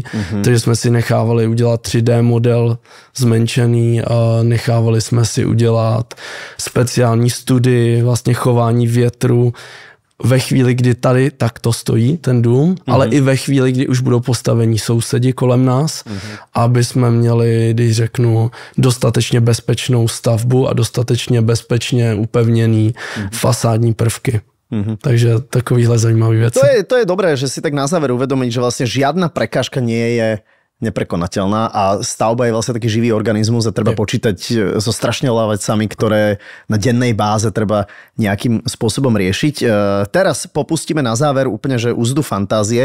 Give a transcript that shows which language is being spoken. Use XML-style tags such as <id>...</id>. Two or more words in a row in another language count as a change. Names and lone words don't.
<cs>takže jsme si nechávali udělat 3D model zmenšený, nechávali jsme si udělat speciální studii vlastně chování větru ve chvíli, kdy tady takto stojí ten dům, ale i ve chvíli, kdy už budou postavení sousedi kolem nás, aby jsme měli, když řeknu, dostatečně bezpečnou stavbu a dostatečně bezpečně upevněný fasádní prvky. Takže takovýhle zajímavý věci.</cs> <sk>To je dobré, že si tak na záver uvedomiť, že vlastne žiadna prekážka nie je neprekonateľná a stavba je vlastne taký živý organizmus a treba počítať so strašne veľa vecami, ktoré na dennej báze treba nejakým spôsobom riešiť. Teraz popustíme na záver úplne, že úzdu fantázie.</sk>